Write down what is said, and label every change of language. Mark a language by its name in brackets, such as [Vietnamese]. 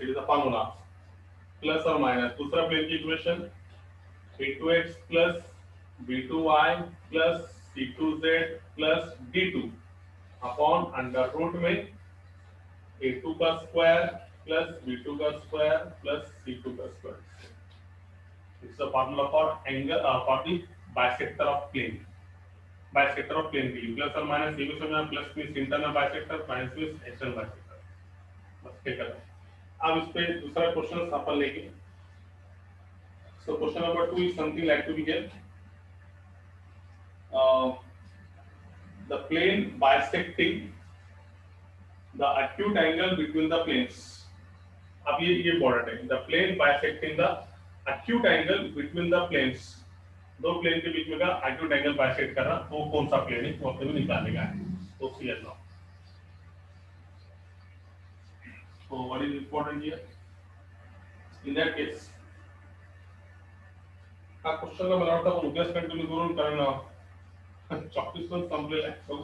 [English] it is a formula [Hindi] plus और minus. दूसरा plane की equation A2x plus B2y plus C2z plus D2 upon under root में A2 का square plus B2 का square plus C2 का square. [English] It's a formula for angle for the bisector of plane. [Hindi] Bisector of plane के लिए plus और minus ये भी समझना. Plus means internal bisector, minus means external bisector. बस ठीक है. अब इस पे दूसरा क्वेश्चन अपन लेंगे. [English] So question number 2 is something like to be here. The plane bisecting the acute angle between the planes. [Hindi] अब ये important है. [English] The plane bisecting the acute angle between the planes. [Hindi] दो प्लेन के बीच में का acute angle bisect कर रहा वो कौन सा प्लेन है वो अपने को निकालने का है. तो clear now. [English] So what is important here? In that case [Marathi] हा क्वेश्चनला मला वाटतं आपण उद्याच कंटिन्यू करून कारण 24 पण संपलेला आहे.